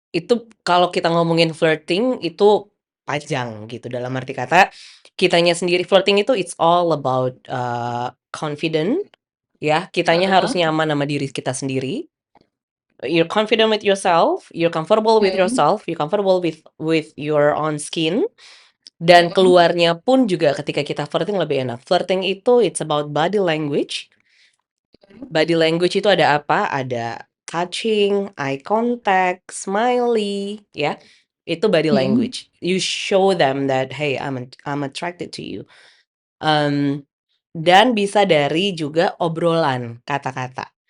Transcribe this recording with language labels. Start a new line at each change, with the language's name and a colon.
Indonesian: Itu kalau kita ngomongin flirting itu panjang gitu, dalam arti kata, kitanya sendiri flirting itu
English: it's all about, confident
Indonesian: ya, kitanya harus Heeh. nyaman sama diri kita sendiri,
English: you're confident with yourself, you're comfortable with Mhm. yourself, you're comfortable with your own skin, dan Mhm.
Indonesian: keluarnya pun juga ketika kita flirting lebih enak.
English: Flirting itu it's about body language.
Indonesian: Body language itu ada apa? Ada touching, eye contact, smiley, ya. Itu body Mhm.
English: language. You show them that, "Hey, I'm attracted to you."
Indonesian: Mmm, dan bisa dari juga obrolan, kata-kata.